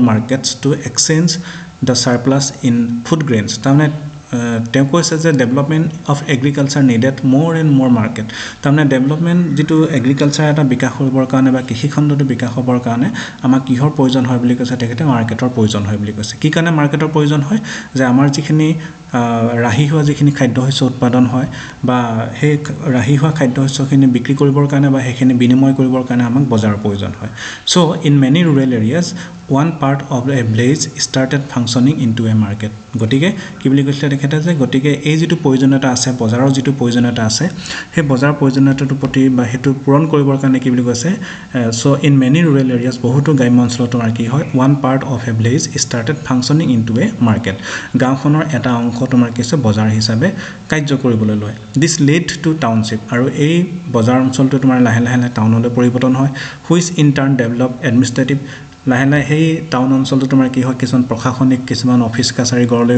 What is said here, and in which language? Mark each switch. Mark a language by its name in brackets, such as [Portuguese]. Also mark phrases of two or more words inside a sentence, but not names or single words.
[English] markets to exchange the surplus in food grains [Assamese] তাৰমানে তেওঁ কৈছে যে [English] development of agriculture needed more and more market [Assamese] তাৰমানে ডেভেলপমেণ্ট যিটো এগ্ৰিকালচাৰ এটা বিকাশ কৰিবৰ কাৰণে বা কৃষিখণ্ডটো বিকাশ হ'বৰ কাৰণে আমাক কিহৰ প্ৰয়োজন হয় বুলি কৈছে তেখেতে মাৰ্কেটৰ প্ৰয়োজন হয় বুলি কৈছে কি কাৰণে মাৰ্কেটৰ প্ৰয়োজন হয় যে আমাৰ যিখিনি ৰাহি হোৱা যিখিনি খাদ্যশস্য উৎপাদন হয় বা সেই ৰাহি হোৱা খাদ্যশস্যখিনি বিক্ৰী কৰিবৰ কাৰণে বা সেইখিনি বিনিময় কৰিবৰ কাৰণে আমাক বজাৰৰ প্ৰয়োজন হয় [English] so in many rural areas one part of a village started functioning into a market [Assamese] গতিকে কি বুলি কৈছিলে তেখেতে যে গতিকে এই যিটো প্ৰয়োজনীয়তা আছে বজাৰৰ যিটো প্ৰয়োজনীয়তা আছে সেই বজাৰৰ প্ৰয়োজনীয়তাটোৰ প্ৰতি বা সেইটো পূৰণ কৰিবৰ কাৰণে কি বুলি কৈছে [English] so in many rural areas [Assamese] বহুতো গ্ৰাম্য অঞ্চলত তোমাৰ কি হয় [English] one part of a village started functioning into a market [Assamese] গাঁওখনৰ এটা অংশ তোমাৰ কি আছে বজাৰ হিচাপে কাৰ্য কৰিবলৈ লয় [English] this led to township [Assamese] আৰু এই বজাৰ অঞ্চলটো তোমাৰ লাহে লাহে টাউনলৈ পৰিৱৰ্তন হয় [English] which in turn develop administrative [Assamese] লাহে লাহে সেই টাউন অঞ্চলটো তোমাৰ কি হয় কিছুমান প্ৰশাসনিক কিছুমান অফিচ কাছাৰী গঢ় লৈ